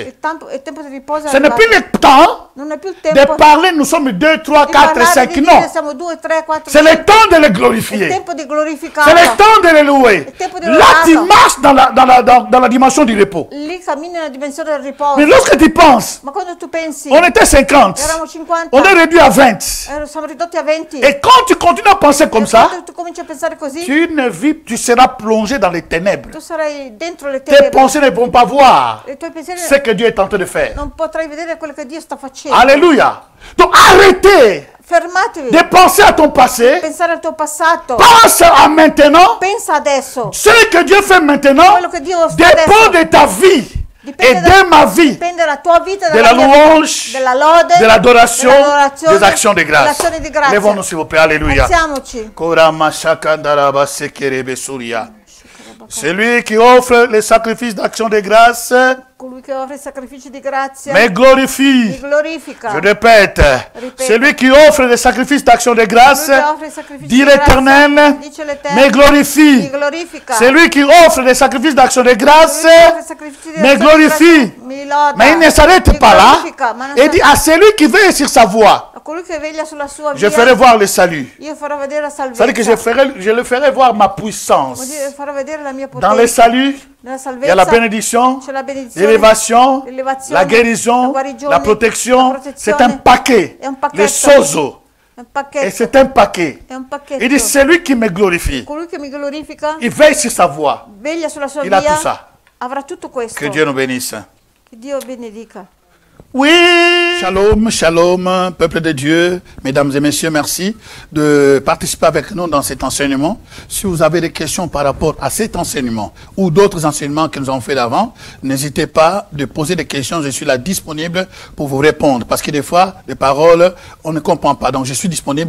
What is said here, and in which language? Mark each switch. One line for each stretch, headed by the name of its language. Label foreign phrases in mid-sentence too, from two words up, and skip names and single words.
Italian: il tempo di riposo è
French: Ce n'est plus
Italian: arrivato.
French: le temps
Italian: Non è più il
French: de
Italian: tempo
French: parler, nous sommes 2, 3,
Italian: di
French: 4,
Italian: parlare,
French: 5,
Italian: di
French: non.
Italian: dire siamo 2, 3, 4,
French: C'est le
Italian: 5,
French: temps de le
Italian: il
French: glorifier.
Italian: tempo di
French: C'est
Italian: glorificarlo.
French: le temps de le louer.
Italian: Il tempo di
French: Là,
Italian: lodarlo.
French: tu marches dans la dimension du repos.
Italian: Lì cammini nella dimensione del riposo.
French: Mais lorsque tu penses,
Italian: Ma quando tu pensi,
French: on était 50,
Italian: eravamo 50,
French: on est réduit à 20.
Italian: siamo ridotti a 20.
French: Et quand tu continues à penser comme ça,
Italian: Quando tu cominci a pensare così,
French: tu seras plongé dans les ténèbres.
Italian: tu sarai dentro le
French: Tes
Italian: tenebre.
French: pensées ne vont pas voir
Italian: I tuoi pensieri
French: ce que Dieu est en train de faire.
Italian: non potrai vedere quello che Dio sta facendo.
French: Alléluia. Donc arrêtez
Italian: Fermatevi.
French: de penser à ton passé.
Italian: Pensare al tuo passato.
French: Pense à maintenant.
Italian: Pensa adesso.
French: Ce que Dieu fait maintenant
Italian: Quello che Dio fa
French: dépend
Italian: adesso
French: de ta vie et
Italian: dipende
French: de ma vie,
Italian: dipende dalla tua vita,
French: de
Italian: dalla
French: la
Italian: mia vita,
French: louange,
Italian: della lode,
French: de l'adoration,
Italian: dell'adorazione,
French: des actions de grâce.
Italian: dell'azione di grazia.
French: Lèvons-nous s'il vous plaît. Alléluia.
Italian: Alziamoci. Korama shakandaraba sekerebe suria.
French: Celui qui offre les sacrifices d'action de grâce
Italian: Colui che offre i sacrifici di grazia
French: me
Italian: mi
French: glorifie.
Italian: glorifica.
French: Je répète, celui qui offre les sacrifices d'action de grâce,
Italian: Colui che offre i sacrifici
French: dit
Italian: di grazia,
French: l'Éternel,
Italian: dice l'Eterno,
French: me glorifie.
Italian: mi glorifica.
French: Celui qui offre les sacrifices d'action de grâce
Italian: Colui che offre i sacrifici di
French: me
Italian: azione di
French: glorifie.
Italian: grazia, mi loda,
French: Mais il ne s'arrête
Italian: mi
French: pas là
Italian: glorifica, ma non
French: et dit à celui qui veille sur sa voie,
Italian: a colui che veglia sulla sua
French: je
Italian: via,
French: ferai voir le salut.
Italian: io farò vedere la salvezza.
French: C'est-à-dire que je le ferai voir ma
Italian: Vuol
French: puissance.
Italian: dire, farò vedere la mia
French: Dans le
Italian: potenza.
French: salut,
Italian: Nella
French: il y
Italian: salvezza
French: a la bénédiction,
Italian: c'è la benedizione,
French: l'élévation,
Italian: l'elevazione,
French: la guérison,
Italian: la guarigione,
French: la protection.
Italian: la
French: C'est
Italian: protezione.
French: un paquet.
Italian: È un pacchetto.
French: Les sozo.
Italian: È un
French: Et
Italian: pacchetto.
French: c'est un paquet.
Italian: È un pacchetto.
French: Il dit, celui qui me glorifie,
Italian: Colui che mi glorifica,
French: il veille sur sa voie.
Italian: veglia sulla sua
French: Il a
Italian: via,
French: tout ça.
Italian: avrà tutto questo.
French: Que Dieu nous bénisse.
Italian: Che Dio benedica.
French: Oui. Shalom, shalom, peuple de Dieu. Mesdames et messieurs, merci de participer avec nous dans cet enseignement. Si vous avez des questions par rapport à cet enseignement ou d'autres enseignements que nous avons fait d'avant, n'hésitez pas de poser des questions. Je suis là disponible pour vous répondre. Parce que des fois, les paroles, on ne comprend pas. Donc, je suis disponible.